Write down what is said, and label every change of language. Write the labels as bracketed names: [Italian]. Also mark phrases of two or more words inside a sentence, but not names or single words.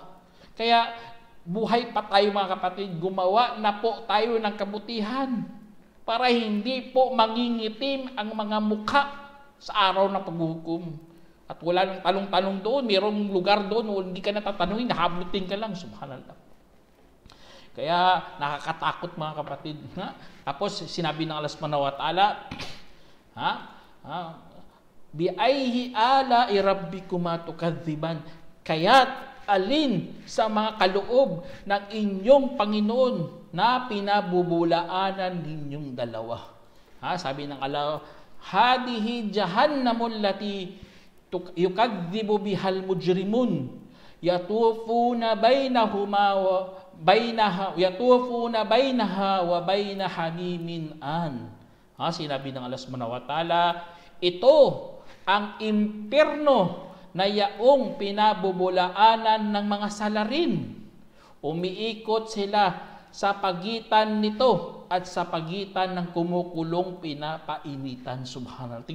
[Filipino] Kaya buhay pa tayo mga kapatid, gumawa na po tayo ng kabutihan para hindi po mangingitim ang mga mukha sa araw na paghukom. At wala nang tanong-tanong doon, mayroong lugar doon, hindi ka natatanungin, nahablutin ka lang, subhanallah. Kaya nakakatakot mga kapatid. Tapos sinabi ng [Arabic] Allah سبحانه وتعالى فبأي آلاء ربكما تكذبان?" [Filipino] Kaya't alin sa mga kaloob ng inyong Panginoon na pinabubulaanan ninyong dalawa. Sabi ng [Arabic] Allah, "هذه جهنم التي يكذب بها المجرمون يطوفون بينها وبين حميم آن." [Filipino] Sinabi ng Allah [Arabic] سبحانه وتعالى, [Filipino] ito ang impyerno na yaong pinabubulaanan ng mga salarin. Umiikot sila sa pagitan nito at sa pagitan ng kumukulong pinapainitan. Subhanallah.